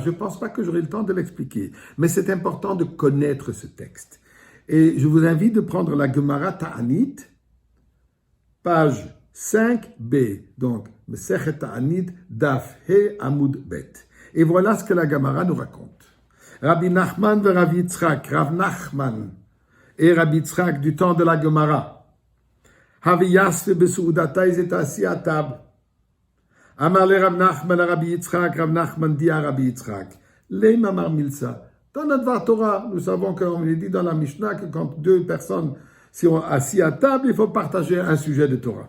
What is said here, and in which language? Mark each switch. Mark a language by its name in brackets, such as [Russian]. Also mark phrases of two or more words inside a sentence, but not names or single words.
[French] Je ne pense pas que j'aurai le temps de l'expliquer, mais c'est important de connaître ce texte. Et je vous invite de prendre la Gemara Ta'anit, page 5b, donc, [Hebrew] מסכת תענית, דף ה עמוד ב. [French] Et voilà ce que la Gemara nous raconte. Rabbi Nachman et Rabbi Yitzhak, Rav Nachman et Rabbi Yitzhak du temps de la Gemara. [Hebrew] הוו יתבי בסעודתא, [French] ils étaient assis à table. Amar le Rav Nachman, Rabbi Yitzhak, Rav Nachman dit à Rabbi Yitzhak, [Hebrew] לימא מר מילתא. [French] Dans notre [Hebrew] דבר תורה, [French] nous savons qu'on est dit dans la Mishnah que quand deux personnes sont assis à table, il faut partager un sujet de Torah.